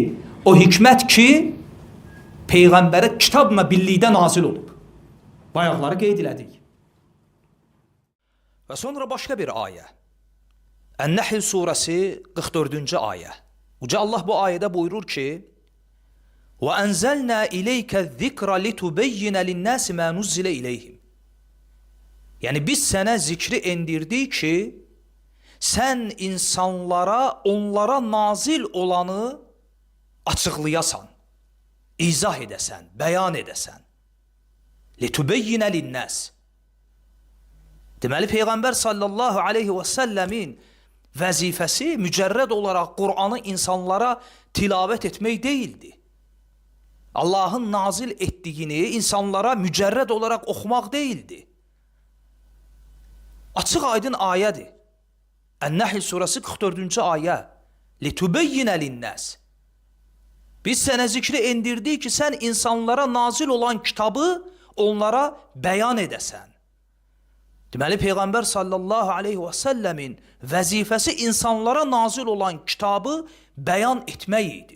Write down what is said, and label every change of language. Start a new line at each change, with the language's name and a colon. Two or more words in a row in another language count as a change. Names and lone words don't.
Azerbaijani: O hikmət ki, Peyğəmbərə kitabla birlikdə nazil olub. Bayaqları qeyd elədik. Və sonra başqa bir ayə. Ən-Nəhl surəsi 44-cü ayə. Uca Allah bu ayədə buyurur ki,
Arabic: وَأَنْزَلْنَا إِلَيْكَ الذِّكْرَ لِتُبَيِّنَ لِلنَّاسِ مَا نُزِّلَ إِلَيْهِمْ.
Azerbaijani: Yəni biz sənə zikri endirdik ki, sən insanlara, onlara nazil olanı açıqlayasan, izah edəsən, bəyan edəsən.
Arabic: لِتُبَيِّنَ لِلنَّاسِ.
Azerbaijani: Deməli Peyğəmbər
Arabic: صلى الله عليه
Azerbaijani: və səlləmin vəzifəsi mücərrəd olaraq Qur'anı insanlara tilavət etmək deyildi. Allahın nazil etdiyini insanlara mücərrəd olaraq oxumaq deyildi. Açıq aydın ayədir. Ən-Nəhl surəsi 44-cü ayə.
Arabic: لِتُبَيِّنَ لِلنَّاسِ.
Azerbaijani: Biz sənə zikri endirdik ki, sən insanlara nazil olan kitabı onlara bəyan edəsən. Deməli Peyğəmbər
Arabic: صلى الله عليه
Azerbaijani: və səlləmin vəzifəsi insanlara nazil olan kitabı bəyan etmək idi.